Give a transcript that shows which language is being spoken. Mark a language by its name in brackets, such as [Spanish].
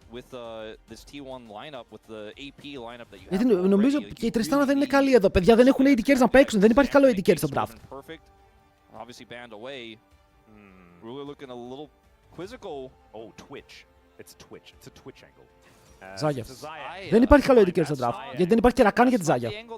[English] With this T1 lineup, with the AP lineup that you have. [Greek] Γιατί νομίζω και η Τριστάνα δεν είναι καλή εδώ. Παιδιά δεν έχουν AD carries να παίξουν. Δεν υπάρχει καλό AD carry στο draft. [English] Obviously banned away. Really looking a little quizzical. Oh, Twitch. It's Twitch. It's a Twitch angle. [Greek] Ζάγια. Δεν υπάρχει καλό AD carry στο draft. Γιατί δεν υπάρχει και Rakan για τη Ζάγια.